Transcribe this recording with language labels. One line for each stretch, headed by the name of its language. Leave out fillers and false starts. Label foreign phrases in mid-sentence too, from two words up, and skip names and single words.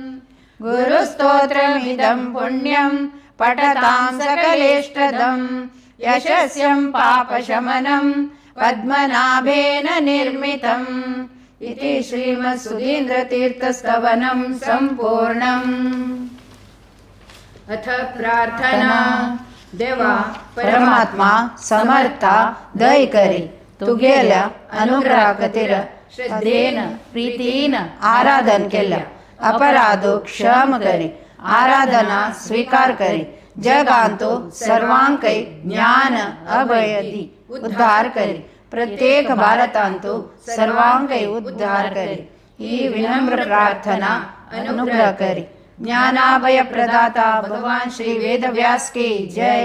Sanskrit: गुरुस्तोत्रमिदं पुण्यं पठतां सकलेष्टदं यशस्यं पापशमनं पद्मनाभेन निर्मितम् इति श्रीमत्सुधीन्द्रतीर्थस्तवनं सम्पूर्णम्।
Konkani: अथ प्रार्थना। देवा परमात्मा समर्था दय करी, तू गेल्या अनुग्रह खातीर श्रद्धेन प्रीतीन आराधन केल्या, अपराधो क्षम करी, आराधना स्वीकार करी, जगांतो सर्वांकै ज्ञान अभय दी उद्धार करी, प्रत्येक भारतांतो सर्वांकै उद्धार करी, ही विनम्र प्रार्थना अनुग्रह करी।
Sanskrit: ज्ञानाभय प्रदाता भगवान श्री वेदव्यास की जय।